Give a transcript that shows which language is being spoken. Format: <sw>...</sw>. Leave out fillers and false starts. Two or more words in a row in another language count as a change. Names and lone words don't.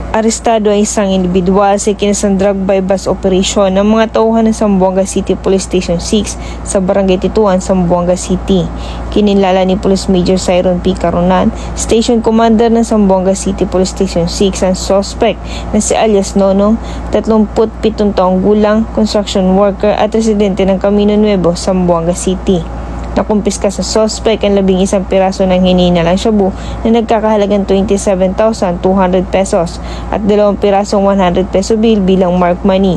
<tl>Arestado ay isang individual sa ikinasang</tl> <en>drug by bus operation</en> <tl>ng mga tauhan ng Zamboanga City Police Station 6 sa Barangay Tituan, Zamboanga City. Kinilala ni Police Major Cyrone P. Caronan,</tl> <en>Station Commander</en> <tl>ng Zamboanga City Police Station 6, ang suspect na si alias Nonong, 37 taong gulang,</tl> <en>construction worker</en> <tl>at residente ng Camino Nuevo, Zamboanga City. Nakumpiska sa suspect ang 11 piraso ng hinihinalang shabu na nagkakahalagang 27,200 pesos at 2 pirasong 100 peso bill bilang</tl> <en>mark money.</en>